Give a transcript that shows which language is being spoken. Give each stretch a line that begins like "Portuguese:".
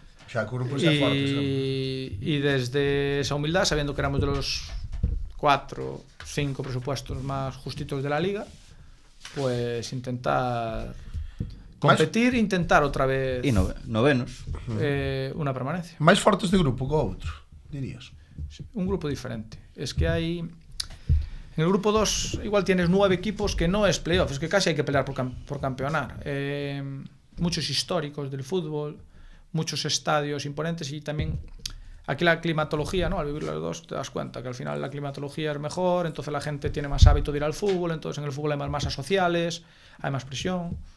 Galician: Xa, que o grupo xa forte, xa.
Spanish: Y desde esa humildad, sabiendo que éramos de los 4, 5 presupuestos más justitos de la liga, pues intentar competir
Galician: e intentar outra vez E novenos.
Spanish: una permanencia.
Galician: Máis fortes de grupo que outro, dirías?
Spanish: Un grupo diferente. Es que hay... En el grupo 2 igual tienes 9 equipos que no es playoff, es que casi hay que pelear por campeonar. Muchos históricos del fútbol, muchos estadios imponentes y también aquí la climatología, ¿no? Al vivir los dos te das cuenta que al final la climatología es mejor, entonces la gente tiene más hábito de ir al fútbol, entonces en el fútbol hay más masas sociales, hay más presión.